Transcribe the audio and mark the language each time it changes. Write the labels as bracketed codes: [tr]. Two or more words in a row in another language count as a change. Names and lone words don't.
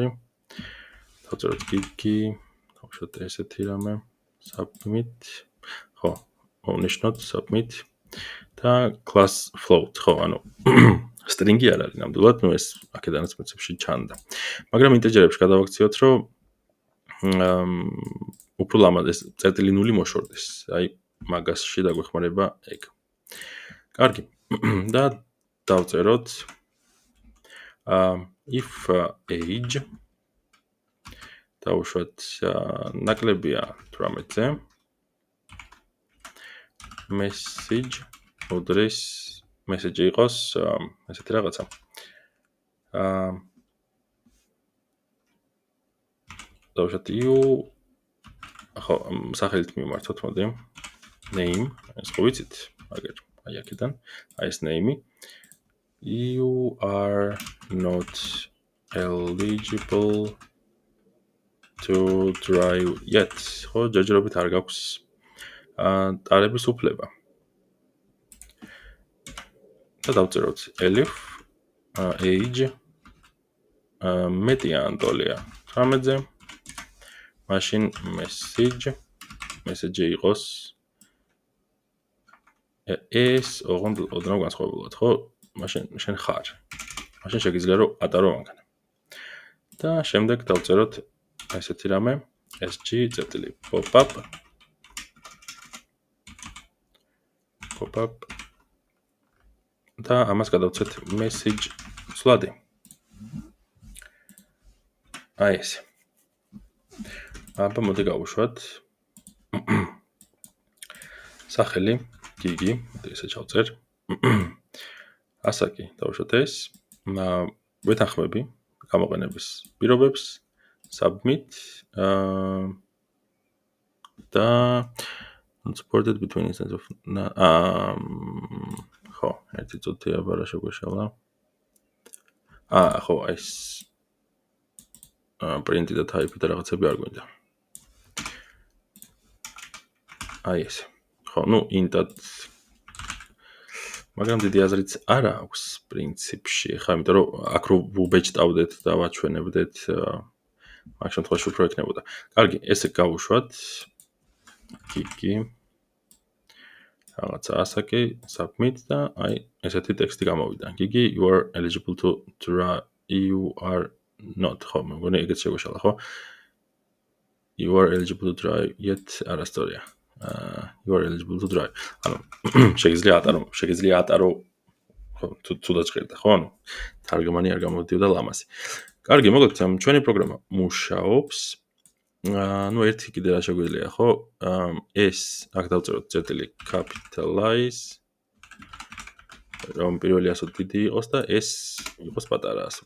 [ka] დავწეროთ gigi, დავუშვათ ესეთი რამე, submit, ხო, მოვნიშნოთ submit და [en] class float, [ka] ხო, ანუ string-ი არ არის ნამდვილად, ნუ ეს აქედანაც პრინციპში ჩანდა. მაგრამ ინტეჯერებში გადავაქციოთ, რომ უფრო ლამაზ ეს წერტილი 0 მოშორდეს. აი მაგასში დაგვეხმარება ეგ. კარგი. და დავწეროთ [en] if age [ka] დავუშვათ ნაკლებია 18-ზე message უდრის message იყოს ესეთი რაღაცა. დავუშვათ you ხო სახელით მიმართოთ მოდი name ეს ხო ვიცით აგერ აი აქედან აი ეს name [en] you are not eligible to drive yet. [ka] ხო ჯერჯერობით არ გაქვს ტარების უფლება. და დავწეროთ [en] elif age [ka] მეტია ან ტოლია 18-ზე. მაშინ message იყოს ეს ოღონდ ოდნავ განსხვავებულად, ხო? მაშინ შენ ხარ. მაშინ შეგიძლია რომ ატარო მანქანა. და შემდეგ დავწეროთ ესეთი რამე sg.pop-up და ამას გადავცეთ message ცვლადი. აი ეს. აბა მოდი გავუშვათ. სახელი gigi, მოდი ესე ჩავწერ. ასაკი დავუშვათ ეს. ვეთანხმები გამოყენების პირობებს, submit და [en] supported between instance of [ka] ხო, ერთი წუთი აბა რა შეგვეშალა. ხო, ეს print და type და რაღაცები არ გვინდა. აი ეს. ხო, ნუ int-ად მაგრამ დიდი აზრიც არ აქვს პრინციპში. ხა, იმიტომ რომ აქ რო ვუბეჭდავდეთ და ვაჩვენებდეთ, მაგ შემთხვევაში უფრო ექნებოდა. კარგი, ესე გავუშვათ. გიგი რაღაცა ასაკი, submit და აი ესეთი ტექსტი გამოვიდა. გიგი, [en] you are eligible to drive, you are not, [ka] ხო, მეგონი ეგეც შეგვეშალა, ხო? [en] You are eligible to drive, yet არასწორია. You are eligible to drive. [ka] ანუ შეგიძლია ატარო, ხო, თუ დაჭერდა, ხო? ანუ თარგმანი არ გამოდიოდა ლამაზი. კარგი, მოგეთ, ჩვენი პროგრამა მუშაობს. ну ერთი კიდე რა შეგვიძლია, ხო? ეს აქ დავწეროთ წერტილი capitalize, რომ პირველი ასო დიდი იყოს და ეს იყოს პატარა ასო.